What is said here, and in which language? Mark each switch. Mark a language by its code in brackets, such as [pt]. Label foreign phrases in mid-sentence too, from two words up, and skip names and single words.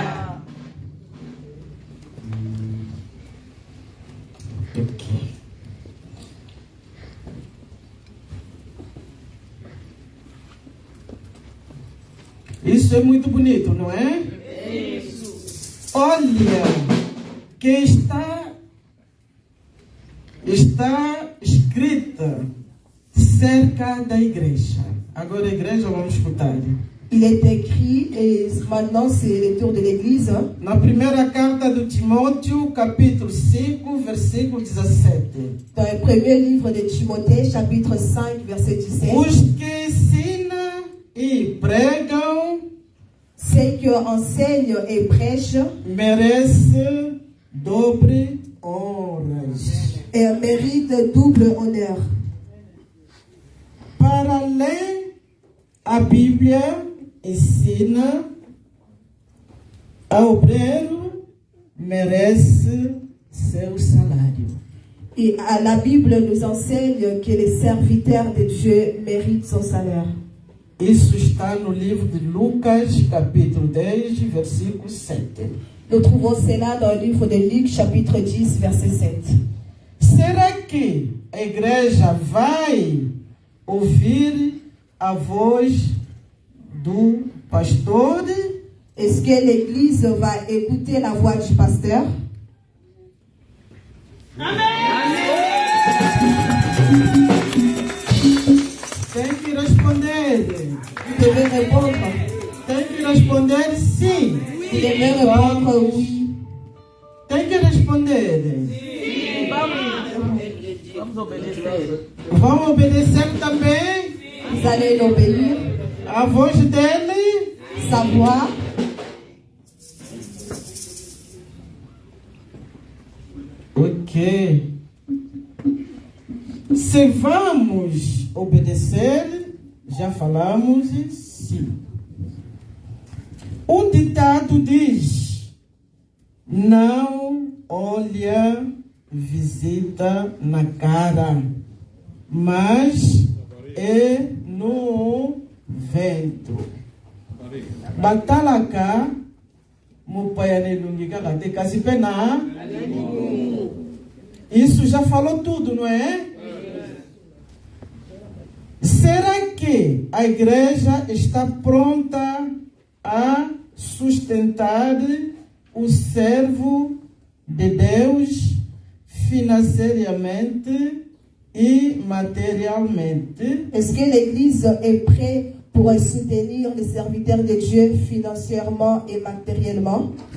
[pt] Isso é muito bonito, não é? Isso. Olha, que está escrita cerca da igreja. Agora a igreja vamos escutar. [fr] Il est écrit, et maintenant c'est le tour de l'église. [pt] Na primeira carta de Timóteo, capítulo 5, versículo 17. [fr] Dans le premier livre de Timothée, chapitre 5, verset 17. [pt] Os que ensinam e pregam, [fr] ceux qui enseignent et prêchent, [pt] merecem dobre honras. [fr] Et méritent double honneur. [pt] Para além, a Bíblia ensina, a obreiro merece seu salário. [fr] Et la Bible nous enseigne que les serviteurs de Dieu méritent son salaire. [pt] Isso está no livro de Lucas, capítulo 10, versículo 7. [fr] Nous trouvons cela dans le livre de Luc, chapitre 10, verset 7. [pt] Será que a igreja vai ouvir a voz do pastor? [fr] Est-ce que l'église va écouter la voix du pasteur? [pt] Amém. Tem que responder. [fr] Vous devez répondre. [pt] Tem que responder sim. [fr] Vous devez répondre oui. [pt] Tem que responder. Sim. Vamos obedecer. Vamos obedecer também. [fr] Vous allez l'obéir. [pt] A voz dele. [fr] Sa voix. [pt] Ok. Se vamos obedecer, já falamos sim. O ditado diz: não olha visita na cara, mas é no vento. [lua] Batalaka, mupayane lungiga kate kasipena. [pt] Isso já falou tudo, não é? Será que a igreja está pronta a sustentar o servo de Deus financeiramente e materialmente? [fr] Est-ce que l'Église est prête pour soutenir les serviteurs de Dieu financièrement et matériellement?